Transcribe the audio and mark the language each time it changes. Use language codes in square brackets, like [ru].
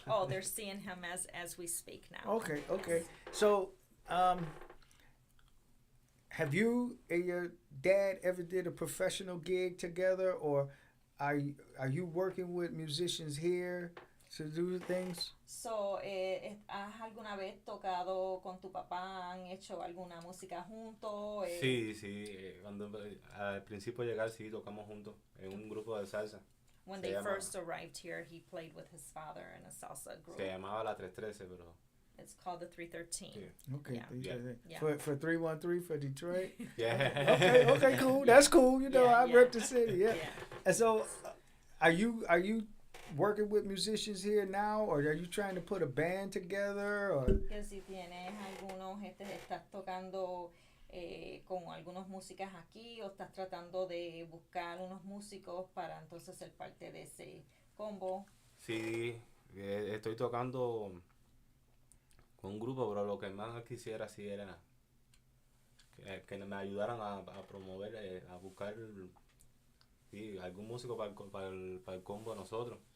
[en] Oh, they're seeing him as we speak now. Okay. Okay. Yes. So, have you and your dad ever did a professional gig together, or are you working with musicians here to do things? [es] So, ¿has alguna vez tocado con tu papá? ¿Han hecho alguna música juntos? Sí, cuando al principio de llegar sí tocamos juntos en un grupo de salsa. [en] When [es] Se [en] they [es] llama- [en] first arrived here, he played with his father in a salsa group. [es] Se llamaba La 313, pero [en] It's called the 313. Yeah. Okay. Yeah. Yeah. For 313 for Detroit. yeah. Okay, cool. That's cool. You know, Yeah, I yeah. rep the city. Yeah. Yeah. And so, are you working with musicians here now, or are you trying to put a band together, or? [es] Que si tienes algunos, estás tocando con algunos músicas aquí o estás tratando de buscar unos músicos para entonces ser parte de ese combo. Sí, estoy tocando con un grupo, pero lo que más quisiera sí era que me ayudaran a promover, a buscar sí, algún músico para el combo de nosotros.